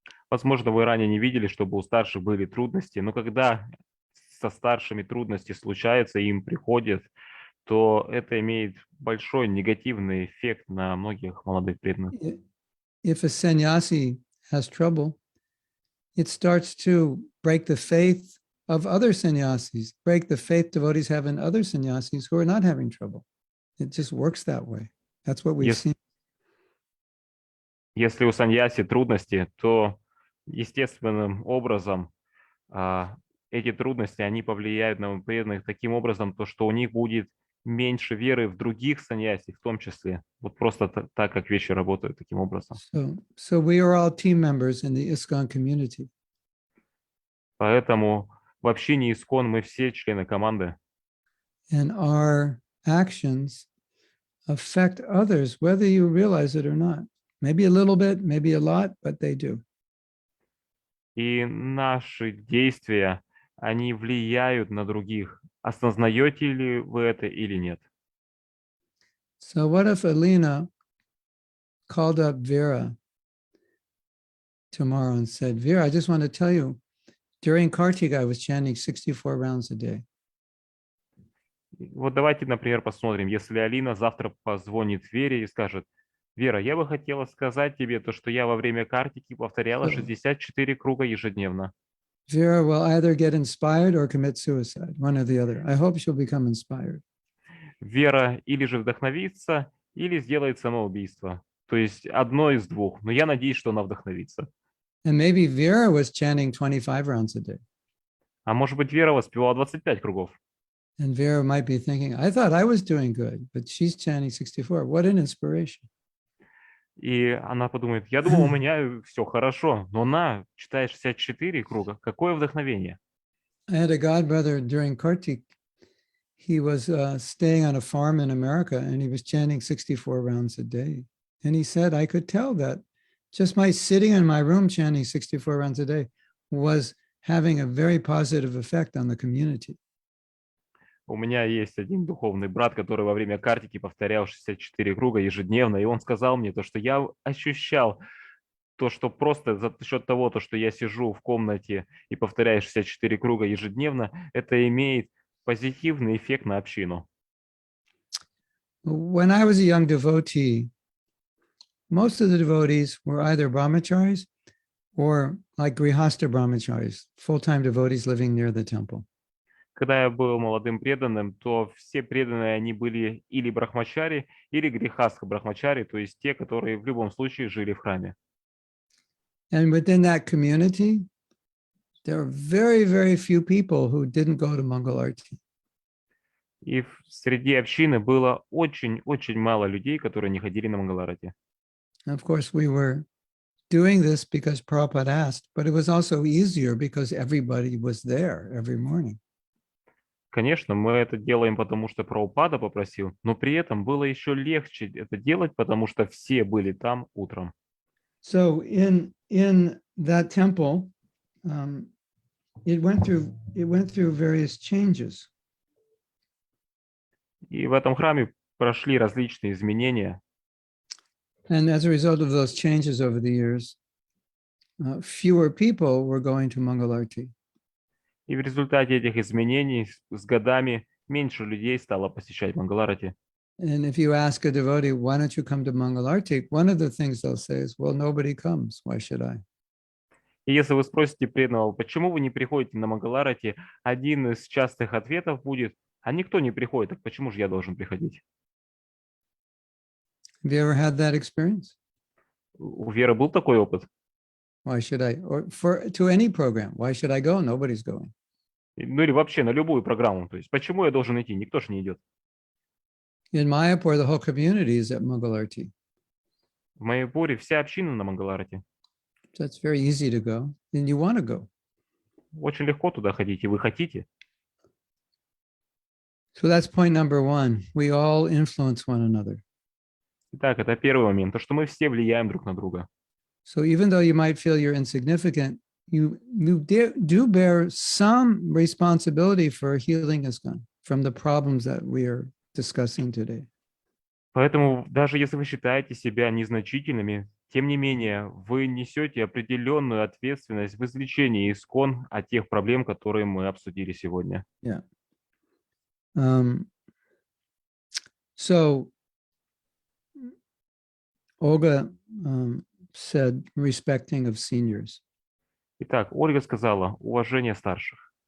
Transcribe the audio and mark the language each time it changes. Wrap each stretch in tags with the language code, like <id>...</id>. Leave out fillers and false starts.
<ru>Возможно, вы ранее не видели, чтобы у старших были трудности, но когда со старшими трудности случаются, им приходят, то это имеет большой негативный эффект на многих молодых преданных.</ru> <en>If a sannyasi has trouble, it starts to break the faith of other sannyasis, break the faith devotees have in other sannyasis who are not having trouble. It just works that way. That's what we've seen.</en> <ru>Если у саньяси трудности, то естественным образом эти трудности, они повлияют на преданных таким образом, то, что у них будет меньше веры в других саньяси, в том числе. Вот просто так, как вещи работают таким образом.</ru> <en>So we are all team members in the ISKCON community.</en> <ru>Поэтому в общине ISKCON мы все члены команды.</ru> <en>And our actions affect others, whether you realize it or not. Maybe a little bit, maybe a lot, but they do.</en> <ru>И наши действия, они влияют на других. Осознаете ли вы это или нет?</ru> <en>So what if Alina called up Vera tomorrow and said, Vera, I just want to tell you, during Kartika, I was chanting 64 rounds a day.</en> <ru>Вот давайте, например, посмотрим, если Алина завтра позвонит Вере и скажет, Вера, я бы хотела сказать тебе то, что я во время картики повторяла 64 круга ежедневно.</ru> <en>Vera will either get inspired or commit suicide, one or the other. I hope she'll become inspired.</en> <ru>Вера или же вдохновится, или сделает самоубийство. То есть одно из двух. Но я надеюсь, что она вдохновится.</ru> <en>And maybe Vera was chanting 25 rounds a day.</en> <ru>А может быть, Вера воспевала 25 кругов.</ru> <en>And Vera might be thinking, I thought I was doing good, but she's chanting 64. What an inspiration.</en> <ru>И она подумает, я думал, у меня все хорошо, но она читает 64 круга. Какое вдохновение.</ru> <en>I had a godbrother during Kartik. He was staying on a farm in America and he was chanting 64 rounds a day. And he said, I could tell that just my sitting in my room chanting 64 rounds a day was having a very positive effect on the community.</en> <ru>У меня есть один духовный брат, который во время картики повторял 64 круга ежедневно, и он сказал мне то, что я ощущал то, что просто за счет того, то, что я сижу в комнате и повторяю 64 круга ежедневно, это имеет позитивный эффект на общину.</ru> <en>When I was a young devotee, most of the devotees were either brahmacharis or like grihastha brahmacharis, full-time devotees living near the temple.</en> <ru>Когда я был молодым преданным, то все преданные, они были или брахмачари, или грихастха брахмачари, то есть те, которые в любом случае жили в храме.</ru> <en>And within that community, there are very, very few people who didn't go to Mangal Arati.</en> <ru>И среди общины было очень-очень мало людей, которые не ходили на Мангаларати.</ru> <en>Of course, we were doing this because Prabhupada asked, but it was also easier because everybody was there every morning.</en> <ru>Конечно, мы это делаем, потому что Прабхупада попросил, но при этом было еще легче это делать, потому что все были там утром.</ru> <en>So in that temple, it went through various changes.</en> <ru>И в этом храме прошли различные изменения.</ru> <en>And as a result of those changes over the years, fewer people were going to Mangalarti.</en> <ru>И в результате этих изменений с годами меньше людей стало посещать Мангаларати.</ru> <en>And if you ask a devotee, why don't you come to Mangalarti? One of the things they'll say is, well, nobody comes. Why should I?</en> <ru>И если вы спросите преданного, почему вы не приходите на Мангаларати, один из частых ответов будет, а никто не приходит, так почему же я должен приходить?</ru> <en>Have you ever had that experience?</en> <ru>У Веры был такой опыт?</ru> <en>Why should I? Or to any program, why should I go? Nobody's going.</en> <ru>Ну или вообще на любую программу. То есть почему я должен идти? Никто же не идет.</ru> <en>In Mayapur, the whole community is at Mangalarti.</en> <ru>В Майяпуре вся община на Мангаларати.</ru> <en>So it's very easy to go, and you want to go.</en> <ru>Очень легко туда ходить, и вы хотите.</ru> <en>So that's point number one. We all influence one another.</en> <ru>Итак, это первый момент, то, что мы все влияем друг на друга.</ru> <en>So even though you might feel you're insignificant, you do bear some responsibility for healing ISKCON from the problems that we are discussing today.</en> <ru>Поэтому даже если вы считаете себя незначительными, тем не менее, вы несете определенную ответственность в излечении ИСКОН от тех проблем, которые мы обсудили сегодня.</ru> <en>Yeah. So Olga said respecting of seniors.</en> <ru>Итак, Ольга сказала уважение старших.</ru>